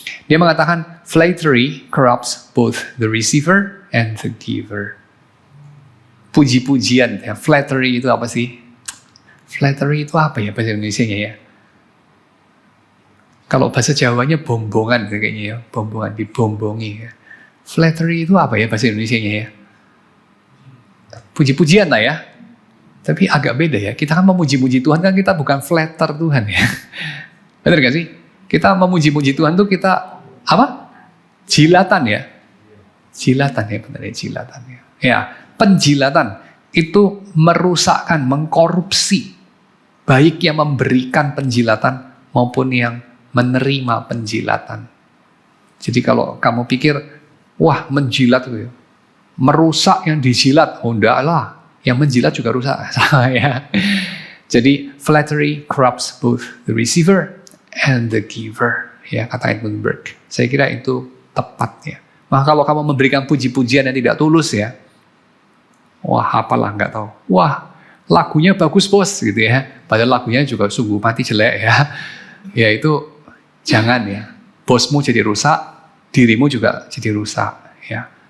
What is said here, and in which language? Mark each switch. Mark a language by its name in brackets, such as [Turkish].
[English] Dia mengatakan flattery corrupts both the receiver and the giver. [Indonesian] Puji-pujian ya. Flattery itu apa sih? Flattery itu apa ya bahasa Indonesianya ya? Kalau bahasa Jawanya bombongan kayaknya ya, bombongan, dibombongi ya. Flattery itu apa ya bahasa Indonesianya ya? Puji-pujian lah ya. Tapi agak beda ya. Kita kan memuji-muji Tuhan kan kita bukan flatter Tuhan ya. Benar gak sih? Kita memuji-muji Tuhan tuh kita apa? Jilatan ya. Jilatan ya, benar ya, jilatan ya. Ya, penjilatan itu merusakkan, mengkorupsi. Baik yang memberikan penjilatan maupun yang menerima penjilatan. Jadi kalau kamu pikir, wah menjilat itu ya, merusak yang dijilat, oh enggak lah, yang menjilat juga rusak. Ya. [English] Jadi flattery corrupts both the receiver and the giver. [Indonesian] Ya, kata Edmund Burke. Saya kira itu tepat ya. Maka kalau kamu memberikan puji-pujian yang tidak tulus ya, wah apalah nggak tahu. Wah lagunya bagus bos gitu ya. Padahal lagunya juga sungguh mati jelek ya. Ya itu jangan ya. Bosmu jadi rusak, dirimu juga jadi rusak ya.